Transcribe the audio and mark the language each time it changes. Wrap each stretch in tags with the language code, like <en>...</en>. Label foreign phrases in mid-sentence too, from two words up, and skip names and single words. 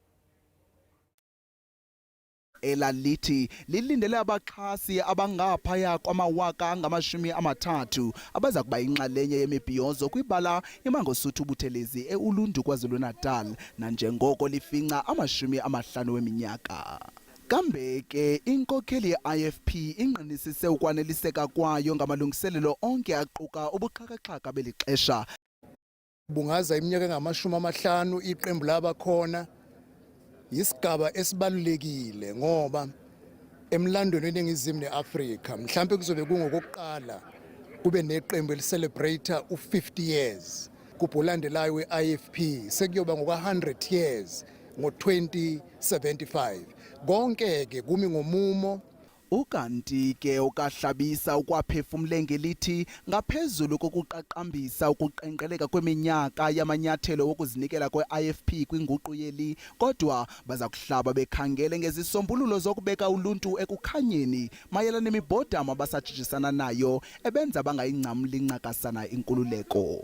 <xh>Elalithi lilindele abaxhasi abangaphaya kwama-30,000 abaza kuba inxalenye yemibhiyozo kwibala iMangosuthu Buthelezi eUlundu KwaZulu-Natal, nanjengoko lifinca 50 weminyaka. Kambe ke inkokheli ye-IFP ingqinisise ukwaneliseka kwayo ngamalungiselelo onke aquka ubuxhakaxhaka beli xesha.</xh> <zu>Bungaza iminyaka engama-50 iqembu labakhona yisigaba esibalulekile ngoba emlandweni weNingizimu neAfrika mhlawumbe kuzobe kungokokuqala kube neqembu elicelebrate u50 years. Kubulandelayo we-IFP sekuyoba ngoka100 years ngo2075. Konke ke kumi ngomumo.</zu> <xh>Ukanti ke ukahlabisa ukwaphefumle ngelithi ngaphezulu kokuqaqambisa ukuqenqeleka kweminyaka yamanyathelo wokuzinikela kwe-IFP kwinguqu yeli, kodwa baza kuhlaba bekhangele ngezisombululo zokubeka uluntu ekukhanyeni mayelana nemibhodamo abasatshintshisana nayo ebenza bangayingcamli ncakasana inkululeko.</xh>